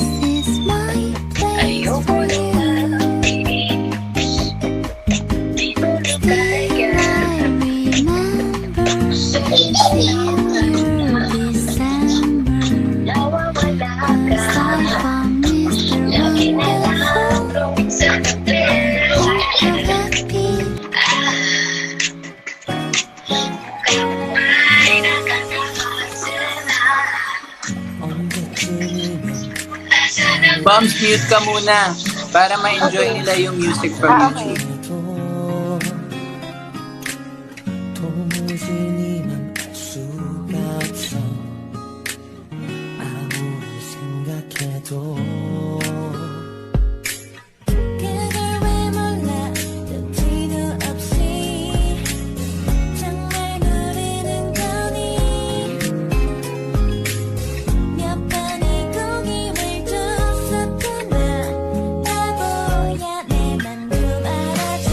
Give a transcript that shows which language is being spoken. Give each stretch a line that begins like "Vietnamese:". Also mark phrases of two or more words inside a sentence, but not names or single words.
English: This is my place for you Still I remember December Aside from Mr.
Filipino: Poms, mute ka muna para ma-enjoy nila yung
English: music from
Filipino: Okay. YouTube.
Korean: 도무지 니만 알 수가 없어 아무리 생각해도 그걸 왜 몰라 눈치도 없이 정말 모르는 거니 몇 번의 고김을 줬었구나 바보야 내 맘도 알아